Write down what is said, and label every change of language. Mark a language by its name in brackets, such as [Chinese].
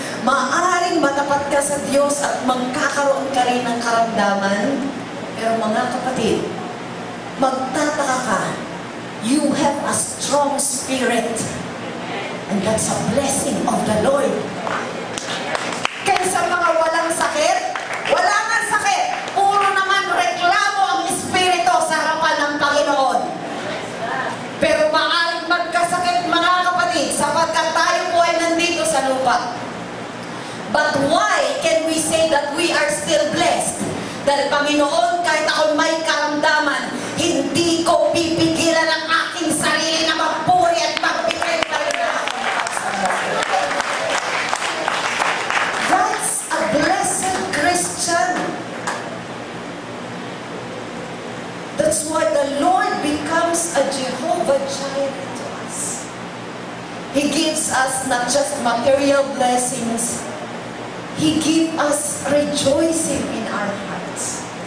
[Filipino] Maaaring matapat ka sa Diyos at magkakaroon ka rin ng karamdaman. Pero mga kapatid, magtataka ka. [English] You have a strong spirit. And that's a blessing of the Lord. [Filipino] Kaysa mga walang sakit, wala nga sakit. Puro naman reklamo ang espiritu sa harapan ng Panginoon. Pero maaaring magkasakit, mga kapatid, sapagkat tayo po ay nandito sa lupa. [English] But why can we say that we are still blessed? [Filipino] Dahil Panginoon, kahit ako may karamdaman, hindi ko pipigilan ang aking sarili na magpuri at magbigay pa rin na ako. [English] That's a blessed Christian. That's why the Lord becomes a Jehovah Jireh to us. He gives us not just material blessings, He gives us rejoicing in our hearts.